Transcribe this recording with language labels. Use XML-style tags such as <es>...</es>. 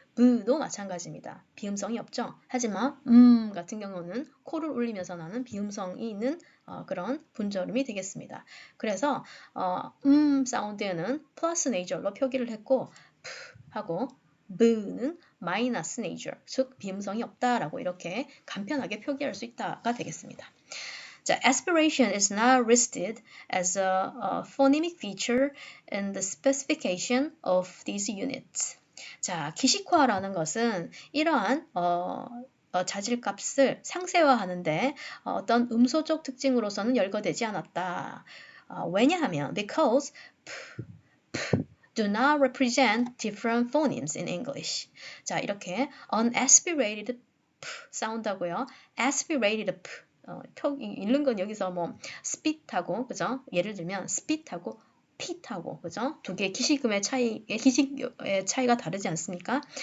<ko>부도 마찬가지입니다. 비음성이 없죠. 하지만 같은 경우는 코를 울리면서 나는 비음성이 있는 그런 분절음이 되겠습니다. 그래서 사운드에는 플러스 네이저로 표기를 했고 하고 부는 마이너스 네이저, 즉 비음성이 없다라고 이렇게 간편하게 표기할 수 있다가 되겠습니다.</ko> <en>자, aspiration is not listed as a phonemic feature in the specification of these units.</en> <ko>자, 기식화라는 것은 이러한 자질값을 상세화하는데 어떤 음소적 특징으로서는 열거되지 않았다. 왜냐하면</ko> <en>because do not represent different phonemes in English.</en> <ko>자, 이렇게 unaspirated 사운드하고요. aspirated 읽는 건 여기서 뭐 spit하고 그죠? 예를 들면 spit하고 pit하고 그죠? 두 개의 기식의 차이가 다르지 않습니까?</ko>